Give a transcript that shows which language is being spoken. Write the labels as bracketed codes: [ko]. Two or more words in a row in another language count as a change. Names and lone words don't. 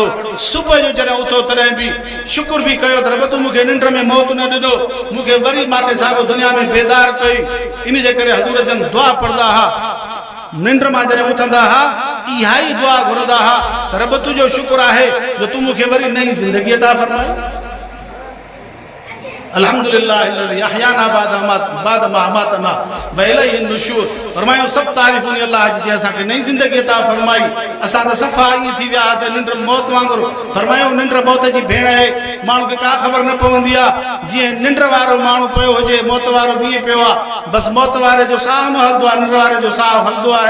[sd] सुबुह जो जॾहिं उथो तॾहिं बि शुक्र बि कयो त रब तूं मूंखे निंड में मौत न ॾिनो, मूंखे वरी मांखे साॻियो दुनिया में बेदार कई। इन जे करे हज़ूर जन दुआ पढ़ंदा हुआ, निंड मां जॾहिं उथंदा हुआ इहा ई दुआ घुरंदा हुआ त रब तुंहिंजो शुक्र आहे जो तूं मूंखे वरी नई ज़िंदगी अता फरमाई। [ar] الحمد لله الذي أحيانا بعد ما أماتنا وإليه النشور. [sd] फरमायो सभु तारीफ़ूं अल्लाह जी जे असांखे नई ज़िंदगी अता फरमाई। असां त सफ़ा ईअं थी वियासीं निंड मौत वांगुरु। फरमायो निंड मौत जी भेण आहे, माण्हू खे का ख़बर न पवंदी आहे। जीअं निंड वारो माण्हू पियो हुजे, मौत वारो बीहे पियो आहे, बसि मौत वारे जो साह न हलंदो आहे, निंड वारे जो साह हलंदो आहे।